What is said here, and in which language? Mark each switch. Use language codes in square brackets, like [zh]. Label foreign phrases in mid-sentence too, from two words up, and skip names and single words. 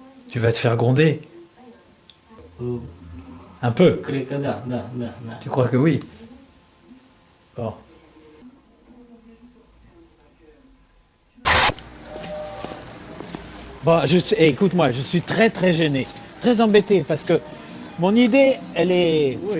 [fr] Tu vas te faire gronder. Un peu. [ro] Cred că da. [fr] Tu crois que oui? Bon. Bon, écoute-moi, je suis très très gêné, très embêté parce que mon idée, elle est... Oui.